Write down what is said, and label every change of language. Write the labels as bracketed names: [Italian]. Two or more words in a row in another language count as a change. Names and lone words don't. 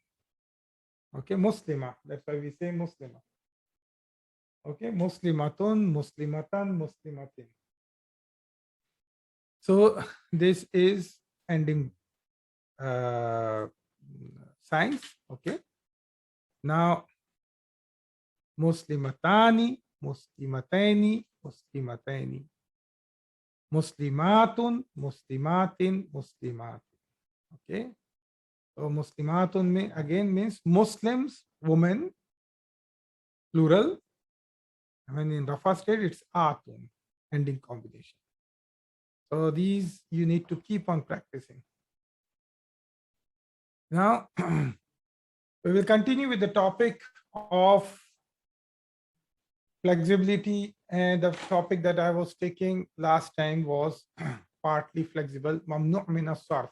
[English] Okay, Muslima, that's why we say Muslima. [Arabic] Okay, مسلمةٌ، مسلمةً، مسلمةٍ. [English] So this is ending signs. Okay. [Arabic] Now مسلمتانِ، مسلمتانِ، مسلمتانِ. مسلماتٌ، مسلماتٍ، مسلماتٍ. [English] Okay. So Muslimatun again means Muslims, women, plural. When in Rafa state, it's atun, ending combination. So these you need to keep on practicing. Now, we will continue with the topic of flexibility, and the topic that I was taking last time was partly flexible, [Arabic] ممنوع من الصرف.